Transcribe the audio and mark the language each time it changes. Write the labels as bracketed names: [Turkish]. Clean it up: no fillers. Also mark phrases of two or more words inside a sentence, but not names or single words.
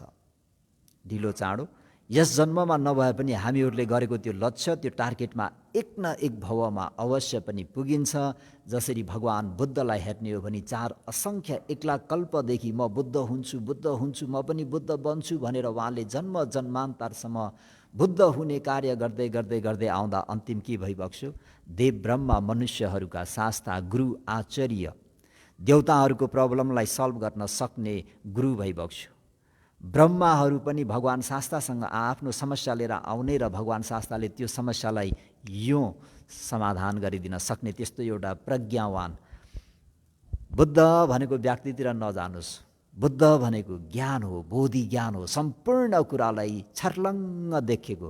[Nepali] ढिलो चाँडो यस जन्ममा नभए पनि हामीहरूले गरेको त्यो लक्ष्य, त्यो टार्गेटमा एक न एक भवमा अवश्य पनि पुगिन्छ। जसरी भगवान बुद्धलाई हेर्ने हो भने 4 असङ्ख्य 1 लाख कल्पदेखि म बुद्ध हुन्छु, म पनि बुद्ध बन्छु भनेर उहाँले जन्म जन्मान्तरसम्म बुद्ध हुने कार्य गर्दै गर्दै गर्दै आउँदा अन्तिम के भइबक्स्यो? देव ब्रह्मा मनुष्यहरूका शास्ता गुरु आचार्य, देवताहरूको प्रब्लमलाई सल्भ गर्न सक्ने गुरु भइबक्स्यो। ब्रह्माहरू पनि भगवान शास्तासँग आफ्नो समस्या लिएर आउने र भगवान शास्ताले त्यो समस्यालाई यो समाधान गरिदिन सक्ने त्यस्तो एउटा प्रज्ञावान। बुद्ध भनेको व्यक्तितिर नजानुस्, बुद्ध भनेको ज्ञान हो, बोधि ज्ञान हो, सम्पूर्ण कुरालाई छर्लङ्ग देखेको।